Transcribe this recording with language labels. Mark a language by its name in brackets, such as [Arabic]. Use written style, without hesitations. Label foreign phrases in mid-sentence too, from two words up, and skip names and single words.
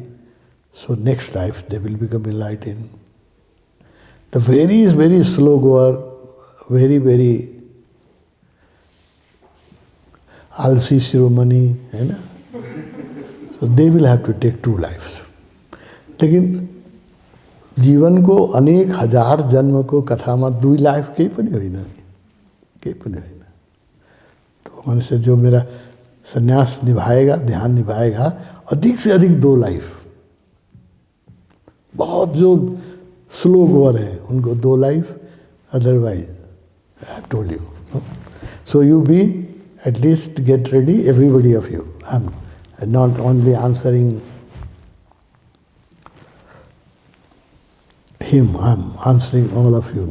[English] So next life they will become enlightened. The very slow goer, very [Hindi] आलसी शिरोमणि, [English] so they will have to take 2 lives. [Hindi] लेकिन जीवन को अनेक हजार जन्म को कथा में 2 लाइफ [Nepali] केही पनि होइन. [Hindi] तो मनुष्य जो मेरा संन्यास निभाएगा, ध्यान निभाएगा, अधिक से अधिक 2 लाइफ. बहुत जो स्लो गोअर है उनको 2 लाइफ, [English] otherwise I have told you. so you be at least get ready, everybody of you. I'm not only answering him, I'm answering all of you.